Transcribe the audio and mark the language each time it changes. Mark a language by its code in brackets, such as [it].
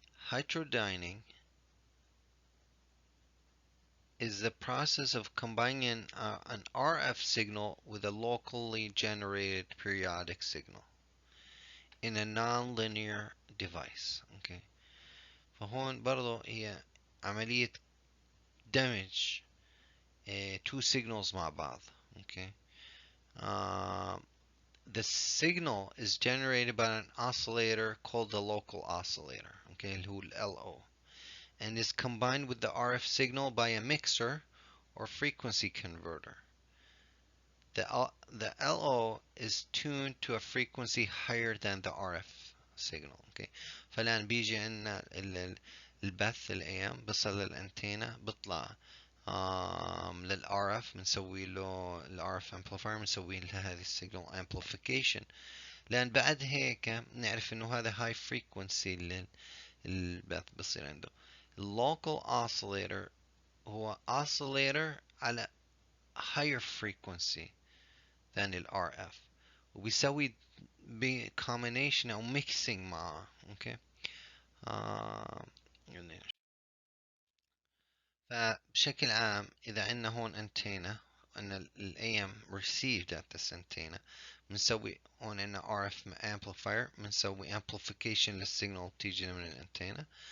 [en] Heterodyning is the process of combining an RF signal with a locally generated periodic signal in a non-linear device. okay. [ar] فهون برضو هي عملية دمج [en] two signals [ar] مع بعض. [en] okay. The signal is generated by an oscillator called the local oscillator. okay. [ar] اللي هو ال [en] LO, and is combined with the RF signal by a mixer or frequency converter. The LO is tuned to a frequency higher than the RF signal. okay. [ar] فالآن بيجي عندنا البث ال AM بصل للأنتينا، بطلع لل RF بنسوي له ال [en] RF amplifier، [ar] بنسوي له هذه السيجنال amplification لأن بعد هيك نعرف إنه هذا هاي فريكونسي اللي بصير عنده. اللوكال oscillator هو oscillator على [en] higher frequency than [ar] ال RF، وبيسوي combination أو mixing معه. أوكي. آه يعني فبشكل عام إذا عندنا هون انتينا، أن ال [en] AM received at this antenna، [ar] بنسوي هون عندنا [en] RF amplifier، [ar] بنسوي amplification للسيجنال بتيجي من الانتينا.